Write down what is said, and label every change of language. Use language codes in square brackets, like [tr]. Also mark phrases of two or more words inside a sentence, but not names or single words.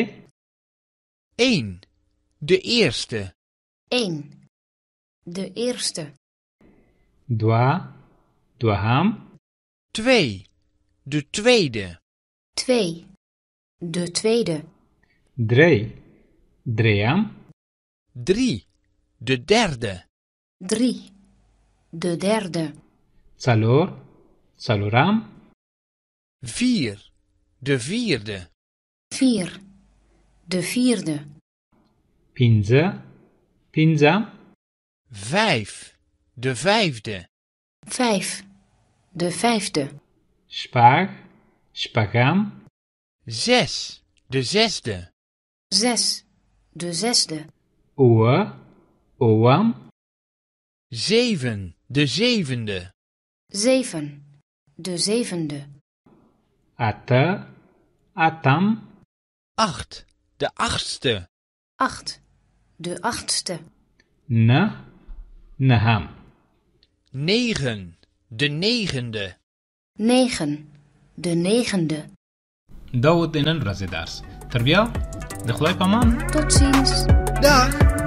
[nl] 1. De eerste. 1. De eerste. [ps] دوه، دوهم. [nl] 2. De tweede. 2. De tweede. [ps] درې، دریم. [nl] 3. De derde. 3. De derde. [ps] څلور، څلورم. [nl] 4. De vierde. 4. De vierde. [ps] پنځه، پنځم. [nl] 5. De vijfde. 5. De vijfde. [ps] شپږ، شپږم. [nl] 6. De zesde. 6. De zesde. [ps] اووه، اووم. [nl] 7. De zevende. 7. De zevende. [ps] اته، اتم. [nl] 8. De achtste. 8. De achtste. [ps] نه، نهم. [nl] 9. De negende. 9. De negende. [ps] دا و د نن ورځې درس. تر بیا [nl] De glijp man. Tot ziens. Dag!